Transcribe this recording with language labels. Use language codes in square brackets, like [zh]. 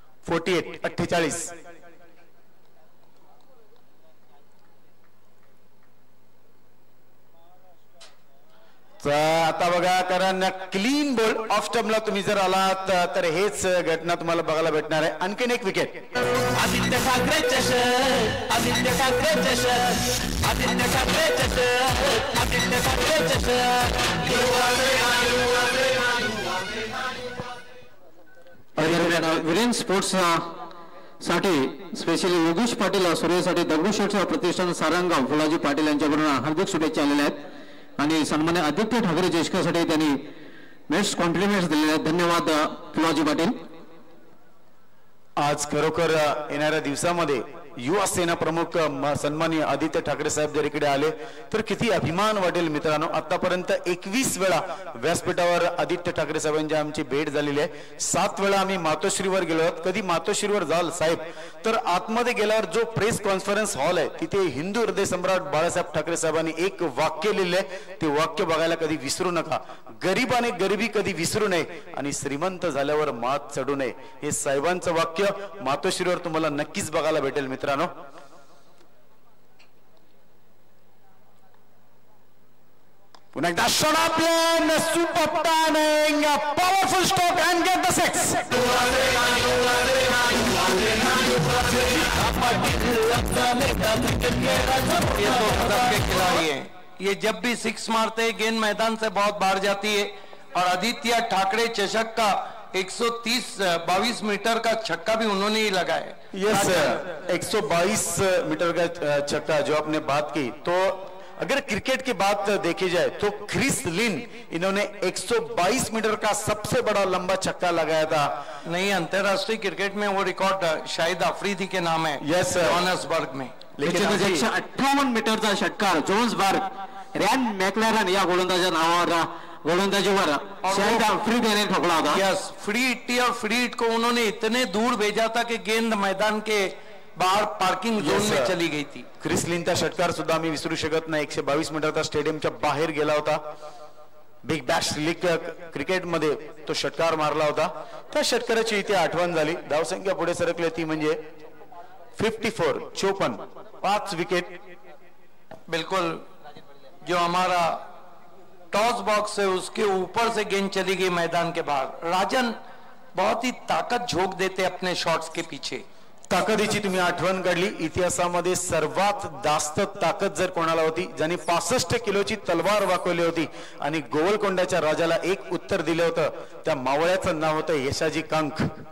[mr] 48. आता बघा कारण क्लीन बोल्ड ऑफ स्टंपला तुम्ही जर आलात तर हेच घटना तुम्हाला बघायला भेटणार आहे. आणखीन एक विकेट. आदित्य ठाकरे चषक आदित्य ठाकरे चषक आदित्य ठाकरे चषक आदित्य ठाकरे चषक विरेन स्पोर्ट्स साठी स्पेशली योगेश पाटील सूर्यसाठी दगडूशेठ प्रतिष्ठान सारंगाव फुलाजी पाटील यांच्याकडून हार्दिक शुभेच्छा आलेल्या आहेत आणि सन्मान्य आदित्य ठाकरे चषकासाठी त्यांनी बेस्ट कॉम्प्लिमेंट्स दिलेले आहेत. धन्यवाद फुलाजी पाटील. आज खरोखर येणाऱ्या दिवसामध्ये युवा सेना प्रमुख सन्माननीय आदित्य ठाकरे साहेब जर इकडे आले तर किती अभिमान वाटेल मित्रांनो. आतापर्यंत 21 वेळा व्यासपीठावर आदित्य ठाकरे साहेबांची आमची भेट झालेली आहे. 7 वेळा आम्ही मातोश्रीवर गेलो आहोत. कधी मातोश्रीवर जाल साहेब तर आतमध्ये गेल्यावर जो प्रेस कॉन्फरन्स हॉल आहे तिथे हिंदू हृदय सम्राट बाळासाहेब ठाकरे साहेबांनी एक वाक्य लिहिले ते वाक्य बघायला कधी विसरू नका. गरीबाने गरिबी कधी विसरू नये आणि श्रीमंत झाल्यावर मात चढू नये हे साहेबांचं वाक्य मातोश्रीवर तुम्हाला नक्कीच बघायला भेटेल मित्रांनो. [en] पुन्हा एकदा shot plain super turning powerful stroke and get the six. [hi] खिलाड़ी है ये जब भी 6 मारते हैं गेंद मैदान से बहुत बाहर जाती है और आदित्य ठाकरे चषक का 122 मीटर का छक्का भी उन्होंने ही लगाया. यस सर 122 मीटर का छक्का जो आपने बात की. तो अगर क्रिकेट की बात देखी जाए तो क्रिस लिन इन्होंने 122 मीटर का सबसे बड़ा लंबा छक्का लगाया था. नहीं अंतरराष्ट्रीय क्रिकेट में वो रिकॉर्ड शायद अफरीदी के नाम है. [en] yes sir [hi] जोहान्सबर्ग में. लेकिन [mr] 158 मीटरचा षटकार जोहान्सबर्ग रॅन मॅक्लॅरन या गोलंदाजीवर शाहिद आफ्रिदी ने ठोकला होता. [hi] यस फ्री हिट और फ्री हिट को उन्होंने इतने दूर भेजा था कि गेंद मैदान के बाहर पार्किंग झोन में चली गई थी. [mr] क्रिस लिनचा षटकार सुद्धा आम्ही विसरू शकत नाही. 122 मीटरचा स्टेडियमच्या बाहेर गेला होता. बिग बॅश लीग क्रिकेट मध्ये तो षटकार मारला होता. त्या षटकाराची इथे आठवण झाली. धावसंख्या पुढे सरकली ती म्हणजे 54 5 विकेट. [hi] बिल्कुल जो हमारा टॉस बॉक्स है उसके ऊपर से गेंद चली गई मैदान के बाहर. राजन बहुत ही ताकत झोंक देते अपने शॉट्स के पीछे. [mr] ताकदीची तुम्ही आठवण काढली. इतिहासामध्ये सर्वात जास्त ताकद जर कोणाला होती ज्याने 65 किलोची तलवार वाकवली होती आणि गोवलकोंडाच्या राजाला एक उत्तर दिलं होतं त्या मावळ्याचं नाव होतं यशाजी कांक.